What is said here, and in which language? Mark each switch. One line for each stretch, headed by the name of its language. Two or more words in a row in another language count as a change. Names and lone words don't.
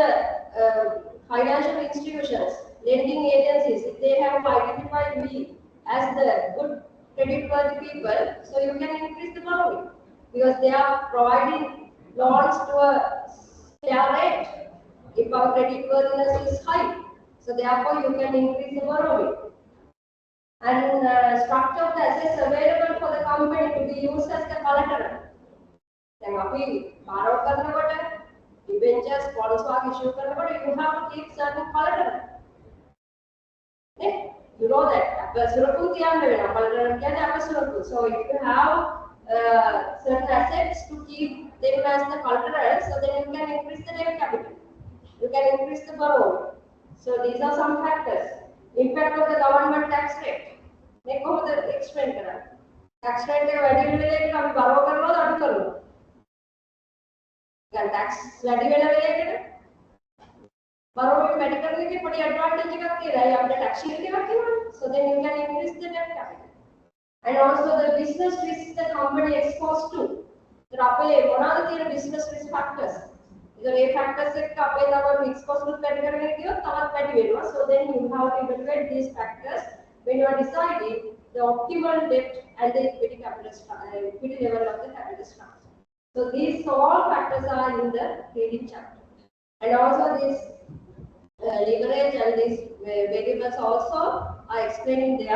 English: If the financial institutions, lending agencies, if they have identified me as the good credit-worthy people, so you can increase the borrowing because they are providing loans to a fair rate. If our creditworthiness is high, so therefore you can increase the borrowing. And structure the assets available for the company to be used as the collateral. Then අපි borrow කරනකොට debentures bonds වගේ issue කරනකොට you have to keep certain collateral. You know that
Sinhala: අපසුරකුත් තියන්න වෙනවා. collateral කියන්නේ අපසුරකුත්.
English: So if you have certain assets to keep them as the collateral, so then you can increase the debt capital. You can increase the borrowing. So these are some factors. Impact of the government tax rate.
Sinhala: මේ කොහොමද explain කරන්නේ?
English: tax rate
Sinhala: එක වැඩි වෙන වෙලේකට අපි borrow කරනවද අඩු කරනවද? දැන් tax වැඩි වෙන වෙලේකට borrowing වැඩි කරන එකේ පොඩි advantage එකක් තියෙනවා. ඒ අපිට
English: tax shield
Sinhala: එකක් තියෙනවා.
English: So then you can increase the debt capital. And also the business risk the company exposed to.
Sinhala: ඒතර අපේ මොනවාද තියෙන
English: business risk factors?
Sinhala: ඒතර ඒ factors එක්ක අපේ තව
English: fixed cost
Sinhala: උත් වැඩි කරගෙන ගියොත් තවත් වැඩි වෙනවා.
English: So then you have to evaluate these factors when you are deciding the optimal debt and the equity level of the capital structure. So these all factors are in the trading chapter. And also this leverage and these variables also are explained there.